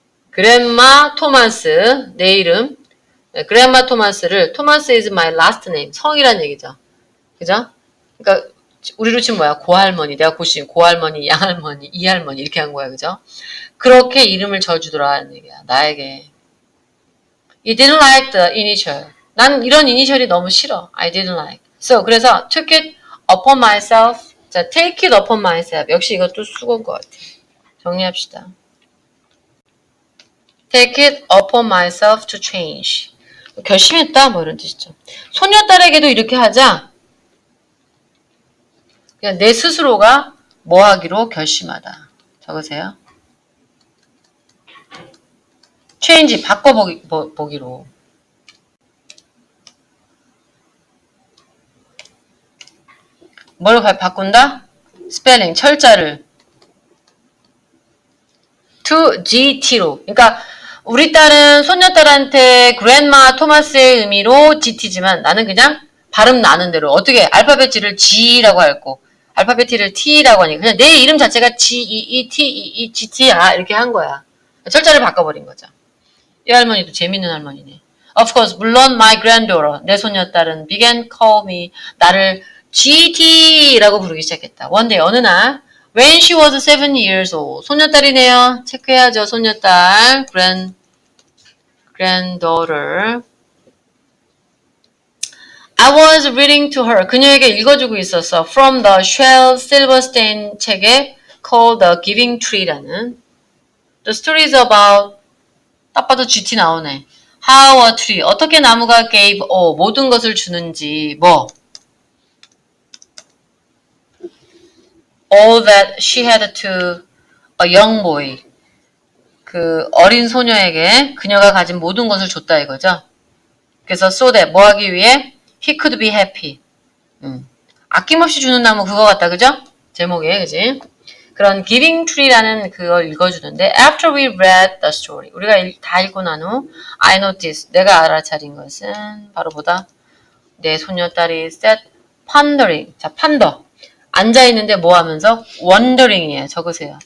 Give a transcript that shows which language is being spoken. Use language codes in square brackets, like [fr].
[ko] 그랜마 토마스 내 이름 그랜마 토마스를 토마스 [en] is my last name [ko] 성이란 얘기죠. 그죠? 그러니까 우리로 치면 뭐야? 고할머니 내가 고시 고할머니 양할머니 이할머니 이렇게 한 거야. 그죠? 그렇게 이름을 져주더라는 얘기야. 나에게 [en] You didn't like the initial [ko] 난 이런 이니셜이 너무 싫어. [en] I didn't like So 그래서 took it upon myself 자 take it upon myself [ko] 역시 이것도 수고인 것 같아. 정리합시다. [en] Take it upon myself to change. [ko] 결심했다 뭐 이런 뜻이죠. 소녀딸에게도 이렇게 하자. 그냥 내 스스로가 뭐 하기로 결심하다. 적으세요. change 바꿔보기로. 뭘 바꾼다? 스펠링 철자를 to GT로. 그러니까 우리 딸은 손녀딸한테 그랜마 토마스의 의미로 GT지만 나는 그냥 발음 나는 대로 어떻게 알파벳 G를 G라고 할고 알파벳 T를 T라고 하니까 그냥 내 이름 자체가 GT야 이렇게 한 거야. 철자를 바꿔버린 거죠. 이 할머니도 재밌는 할머니네. [en] Of course, 물론 my granddaughter, [ko] 내 손녀딸은 [en] began call me, [ko] 나를 GT라고 부르기 시작했다. [en] One day, [ko] 어느 날 [en] when she was 7 years old, [ko] 손녀딸이네요. 체크해야죠, 손녀딸. granddaughter. [en] I was reading to her. [ko] 그녀에게 읽어주고 있었어. [en] From the Shel Silverstein 책에 called The Giving Tree라는 The story is about [ko] 딱 봐도 GT 나오네. [en] How a tree. [ko] 어떻게 나무가 [en] gave all. [ko] 모든 것을 주는지. 뭐? [en] All that she had to a young boy. [ko] 그 어린 소녀에게 그녀가 가진 모든 것을 줬다 이거죠. 그래서 [en] so that [ko] 뭐 하기 위해? [en] He could be happy. [ko] 아낌없이 주는 나무 그거 같다. 그죠? 제목에. 그지? 그런 giving tree라는 그걸 읽어주는데 [en] after we read the story [ko] 우리가 다 읽고 난 후 [en] I noticed [ko] 내가 알아차린 것은 바로 보다 내 소녀딸이 [en] sat pondering [ko] 자 ponder 앉아있는데 뭐 하면서 wondering이에요. 적으세요.